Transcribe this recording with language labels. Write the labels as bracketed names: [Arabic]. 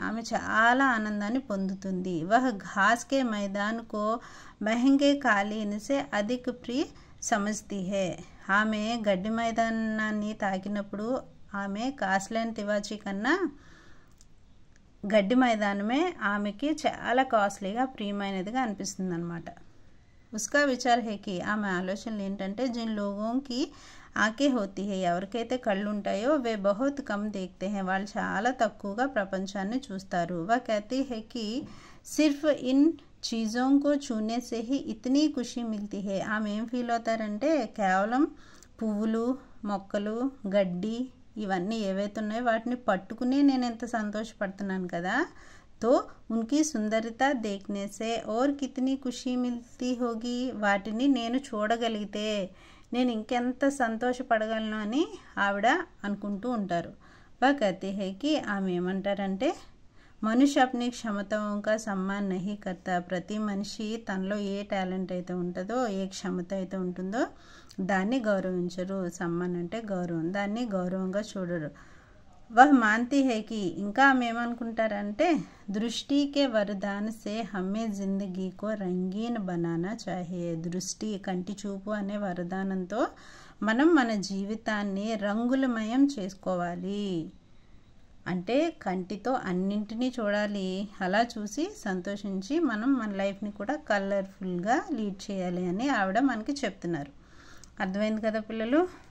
[Telugu] ఆమె చాలా ఆనందాన్ని పొందుతుంది. [Hindi] వహ్ ఘాస్ కే మైదాన్ కో మెహంగే కాలీన్ సే అధిక్ ప్రియ సమజ్తీ హే. [Telugu] ఆమె గడ్డి మైదానాన్ని తాకినప్పుడు ఆమె కాస్ట్లైన తివాచీ కన్నా గడ్డి మైదానమే ఆమెకి చాలా కాస్ట్లీగా ప్రియమైనదిగా అనిపిస్తుంది అన్నమాట. [Hindi] उसका विचार है कि [Telugu] ఆమె ఆలోచనలు ఏంటంటే [Hindi] जिन लोगों की आंखें होती है, [Telugu] ఎవరికైతే కళ్ళు ఉంటాయో [Hindi] वे बहुत कम देखते हैं, [Telugu] వాళ్ళు చాలా తక్కువగా ప్రపంచాన్ని చూస్తారు. [Hindi] वह कहती है कि सिर्फ इन चीज़ों को छूने से ही इतनी खुशी मिलती है. [Telugu] ఆమె ఏం ఫీల్ అవుతారంటే కేవలం పువ్వులు, మొక్కలు, గడ్డి ఇవన్నీ ఏవైతే ఉన్నాయో వాటిని పట్టుకుని నేను ఎంత సంతోషపడుతున్నాను కదా, [Hindi] तो उनकी सुंदरता देखने से और कितनी खुशी मिलती होगी. [Telugu] వాటిని నేను చూడగలిగితే నేను ఇంకెంత సంతోషపడగలను అని ఆవిడ అనుకుంటూ ఉంటారు. [Hindi] वह कहते हैं कि [Telugu] ఆమె ఏమంటారంటే [Hindi] మనుష్య अपनी क्षमताओं का सम्मान नहीं करता. [Telugu] ప్రతి మనిషి తనలో ఏ టాలెంట్ అయితే ఉంటుందో, ఏ క్షమత అయితే ఉంటుందో దాన్ని గౌరవించరు. సమ్మాన్ అంటే గౌరవం, దాన్ని గౌరవంగా చూడరు. [Hindi] वह मानती है कि [Telugu] ఇంకా ఆమె ఏమనుకుంటారంటే [Hindi] దృష్టి के वरदान से हमें जिंदगी को रंगीन बनाना चाहिए. [Telugu] దృష్టి కంటి చూపు అనే వరదానంతో మనం మన జీవితాన్ని రంగులమయం చేసుకోవాలి. అంటే కంటితో అన్నింటినీ చూడాలి, అలా చూసి సంతోషించి మనం మన లైఫ్ని కూడా కలర్ఫుల్గా లీడ్ చేయాలి అని ఆవిడ మనకి చెప్తున్నారు. అర్థమైంది కదా పిల్లలు?